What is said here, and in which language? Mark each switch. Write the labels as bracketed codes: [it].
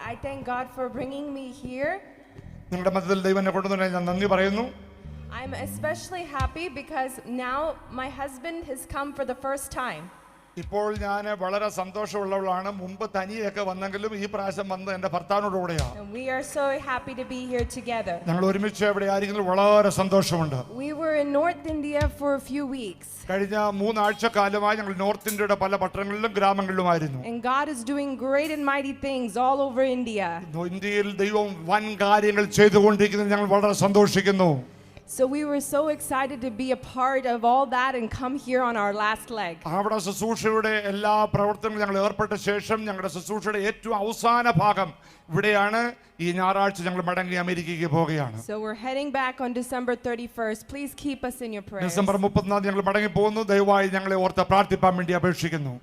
[en] I thank God for bringing me here. [ml] നിങ്ങളുടെ മധ്യത്തിൽ ദൈവം എന്നെ കൊണ്ടുവന്നതിന് ഞാൻ നന്ദി പറയുന്നു. [en] I'm especially happy because now my husband has come for the first time. [ml] ഇപ്പോൾ ഞാൻ വളരെ സന്തോഷമുള്ളവളാണ്. മുമ്പ് തനിയൊക്കെ വന്നെങ്കിലും ഈ പ്രാവശ്യം വന്ന് എൻ്റെ ഭർത്താവിനോടുകൂടെയാണ്. [en] And we are so happy to be here together. [ml] ഞങ്ങൾ ഒരുമിച്ച് ഇവിടെ ആയിരിക്കുന്നത് വളരെ സന്തോഷമുണ്ട്. [en] We were in North India for a few weeks. [ml] കഴിഞ്ഞ 3 ആഴ്ചക്കാലമായി ഞങ്ങൾ നോർത്ത് ഇന്ത്യയുടെ പല പട്ടണങ്ങളിലും ഗ്രാമങ്ങളിലുമായിരുന്നു. [en] And God is doing great and mighty things all over India. [ml] ഇന്ത്യയിൽ ദൈവം വൻ കാര്യങ്ങൾ ചെയ്തുകൊണ്ടിരിക്കുന്നത് ഞങ്ങൾ വളരെ സന്തോഷിക്കുന്നു. [en] So we were so excited to be a part of all that and come here on our last leg. [ml] അവിടെ ശുശ്രൂഷയുടെ എല്ലാ പ്രവർത്തനങ്ങളും ഞങ്ങൾ ഏർപ്പെട്ട ശേഷം ഞങ്ങളുടെ ശുശ്രൂഷയുടെ ഏറ്റവും അവസാന ഭാഗം ഇവിടെയാണ്. ഈ ഞായറാഴ്ച ഞങ്ങൾ മടങ്ങി അമേരിക്കയ്ക്ക് പോവുകയാണ്. [en] So we're heading back on December 31st. Please keep us in your prayers. [ml] December 30 ഞങ്ങൾ മടങ്ങി പോകുന്നു. ദയവായി ഞങ്ങളെ ഓർത്ത് പ്രാർത്ഥിപ്പാൻ വേണ്ടി അപേക്ഷിക്കുന്നു.